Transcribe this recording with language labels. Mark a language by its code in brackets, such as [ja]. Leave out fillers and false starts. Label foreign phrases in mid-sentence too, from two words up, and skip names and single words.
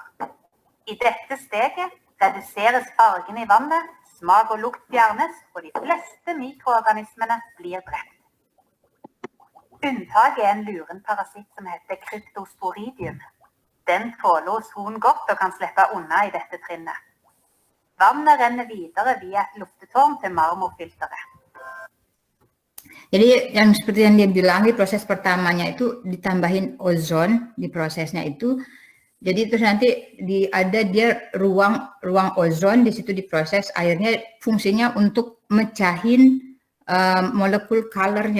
[no] I dette steget reduseres fargen i vannet, smak og lukt fjernes, og de fleste mikroorganismene blir drept. Unntaket er en luren parasitt som heter Cryptosporidium. Den tåler ozon godt og kan slippe unna i dette trinnet. Vannet renner videre via et luftetårn til marmorfilteret. [id] Jadi yang seperti yang dia bilang di proses pertamanya itu ditambahin ozon di prosesnya itu. Jadi terus nanti ada dia ruang ozon di situ diproses airnya fungsinya untuk mecahin molekul colornya.